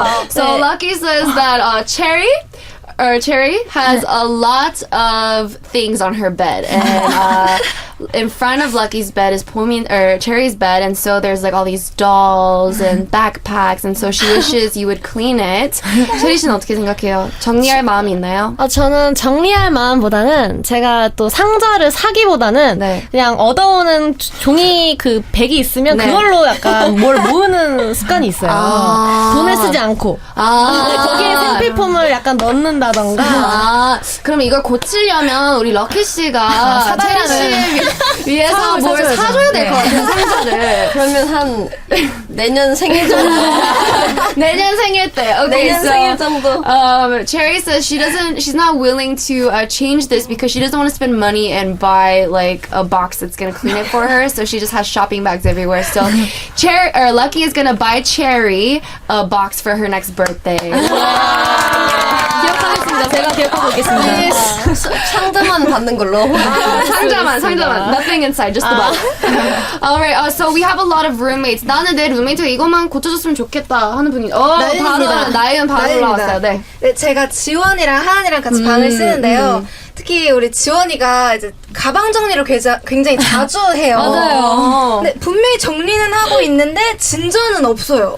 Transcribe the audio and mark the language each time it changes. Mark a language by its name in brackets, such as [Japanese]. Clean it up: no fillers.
[English] So Lucky says that Cherry has a lot of things on her bed, and in front of Lucky's bed is Cherry's bed, and so there's like all these dolls and backpacks, and so she wishes you would clean it. [Korean] 체리 씨는 어떻게 생각해요? 정리할 마음이 있나요? 저는 정리할 마음보다는 제가 또 상자를 사기보다는 그냥 얻어오는 종이 그 백이 있으면 그걸로 약간 뭘 모으는 습관이 있어요. 돈을 쓰지 않고. 거기에 생필품을 약간 넣는다던가. 그럼 이걸 고치려면 우리 럭키 씨가 체리 씨 위해서 뭘 사줘야 될 것 같아요, 상자를. 그러면 한 내년 생일 정도. 내년 생일 때. Okay, 내년 생일 정도. [English] Cherry says she's not willing to change this because she doesn't want to spend money and buy like a box that's gonna clean it for her. So she just has shopping bags everywhere. So Lucky is gonna buy Cherry a box for her next birthday. [Korean] 기억하겠습니다. 제가 기억하고 있겠습니다. 상자만 받는 걸로. 상자만. [English] Nothing inside, just the box. Alright, so we have a lot of roommates. [Korean] 나는 내 룸메이트가 이것만 고쳐줬으면 좋겠다 하는 분이. 나이는 바로 올라왔어요. 네. 제가 지원이랑 하은이랑 같이 방을 쓰는데요. 특히 우리 지원이가 이제 가방 정리를 굉장히 자주 해요. 맞아요. 근데 분명히 정리는 하고 있는데 진전은 없어요.